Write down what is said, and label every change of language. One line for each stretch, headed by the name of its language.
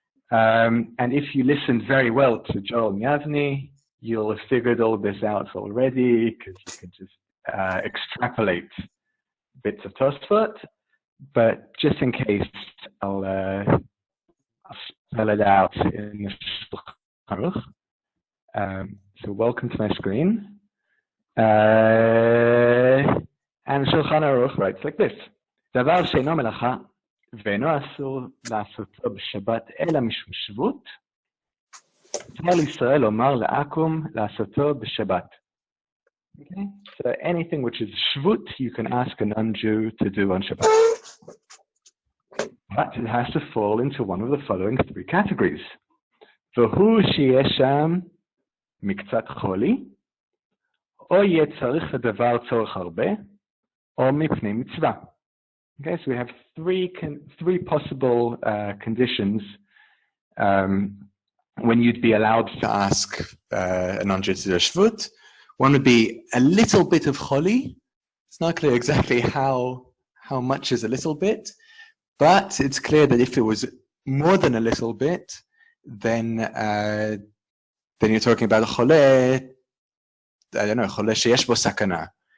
English: And if you listened very well to Joel and Yavni, you'll have figured all of this out already because you can just extrapolate bits of Tosfot. But just in case, I'll spell it out in the Shulchan Aruch. So welcome to my screen. And Shulchan Aruch writes like this:
Hebrew: דבר שאינו מלאכה ואינו אסור לעשותו בשבת אלא משום שבות, מותר לישראל לומר לעכו"ם לעשותו בשבת.
English: Okay, so anything which is shvut, you can ask a non-Jew to do on Shabbat. But it has to fall into one of the following three categories.
Hebrew: והוא שיהיה שם מקצת חולי, או יהיה צריך לדבר צורך הרבה, או מפני מצווה.
English: Okay, so we have three possible conditions when you'd be allowed to ask a non-Jew to do a shvut. One would be a little bit of choli. It's not clear exactly how much is a little bit, but it's clear that if it was more than a little bit, then you're talking about a chole, I don't know, chole sheyesh bo sakana.